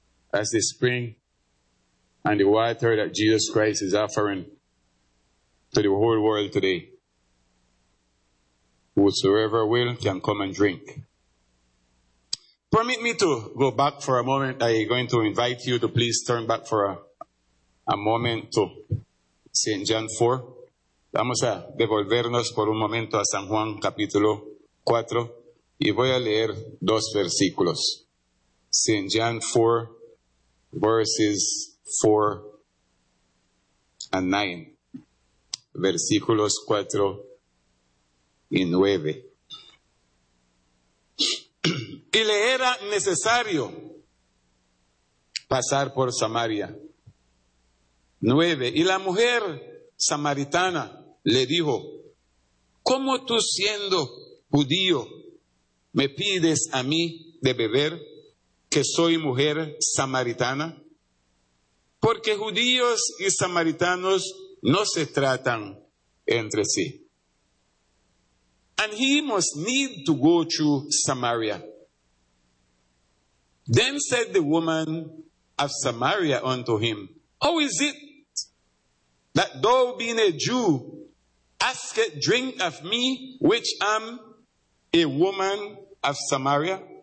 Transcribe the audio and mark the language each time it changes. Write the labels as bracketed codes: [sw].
[en] That's the spring and the water that Jesus Christ is offering to the whole world today. Whosoever will can come and drink. Permit me to go back for a moment. I'm going to invite you to please turn back for a moment to St. John 4. [es] Vamos a devolvernos por un momento a San Juan capítulo 4 y voy a leer dos versículos. [en] St. John 4, verses 4 and 9. [es] Versículos 4 y 9. Y le era necesario pasar por Samaria. 9. Y la mujer samaritana le dijo, ¿cómo tú siendo judío me pides a mí de beber que soy mujer samaritana? Porque judíos y samaritanos no se tratan entre sí. [en] And he must need to go to Samaria. Then said the woman of Samaria unto him, how is it that thou being a Jew asketh drink of me, which am a woman of Samaria?